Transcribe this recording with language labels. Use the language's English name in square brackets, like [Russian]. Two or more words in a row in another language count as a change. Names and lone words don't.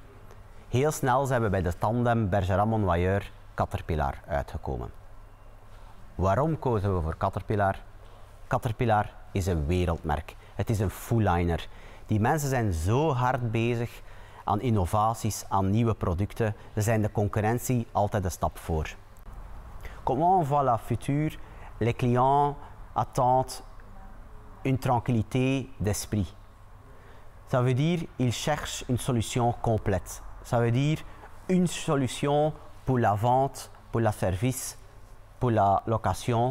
[Dutch] Heel snel zijn we bij de tandem Bergerac-Monnoyeur Caterpillar uitgekomen. Waarom kozen we voor Caterpillar? Caterpillar is een wereldmerk. Het is een full-liner. Die mensen zijn zo hard bezig aan innovaties, aan nieuwe producten. Ze zijn de concurrentie altijd een stap voor. [French] Comment on voit la future? Les clients attendent une tranquillité d'esprit. Ça veut dire qu'ils cherchent une solution complète. Ça veut dire une solution pour la vente, pour le service, pour la location.